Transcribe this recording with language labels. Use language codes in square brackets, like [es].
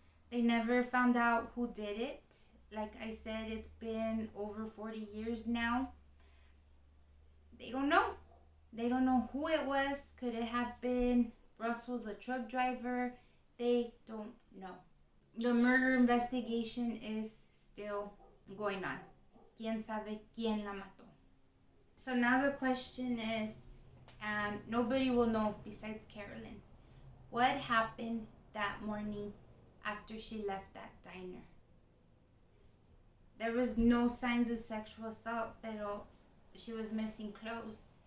[en] They never found out who did it. Like I said, it's been over 40 years now. They don't know. They don't know who it was. Could it have been Russell, the truck driver? They don't know. The murder investigation is still going on. [es] ¿Quién sabe quién la mató? [en] So now the question is, and nobody will know besides Carolyn, what happened that morning after she left that diner? There was no signs of sexual assault, [es] pero [en] she was missing clothes.